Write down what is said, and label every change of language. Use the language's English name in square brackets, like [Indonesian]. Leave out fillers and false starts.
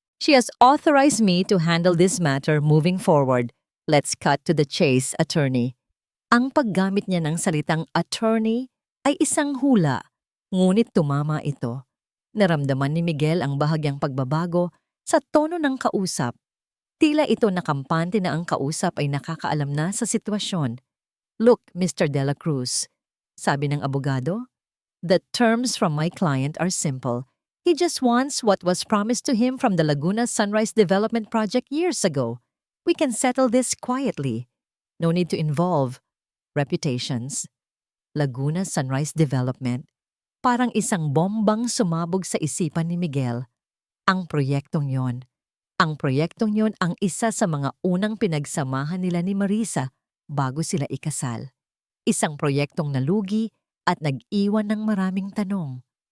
[English] She has authorized me to handle this matter moving forward. Let's cut to the chase, attorney. [Filipino] Ang paggamit niya ng salitang attorney ay isang hula, ngunit tumama ito. Naramdaman ni Miguel ang bahagyang pagbabago sa tono ng kausap. Tila ito nakampante na ang kausap ay nakakaalam na sa sitwasyon. [English] Look, Mr. De La Cruz, [Filipino] sabi ng abogado, [English] the terms from my client are simple. He just wants what was promised to him from the Laguna Sunrise Development Project years ago. We can settle this quietly. No need to involve reputations. Laguna Sunrise Development. [Filipino] Parang isang bombang sumabog sa isipan ni Miguel. Ang proyektong yon. Ang proyektong yon ang isa sa mga unang pinagsamahan nila ni Marisa bago sila ikasal. Isang proyektong nalugi at nag-iwan ng maraming tanong.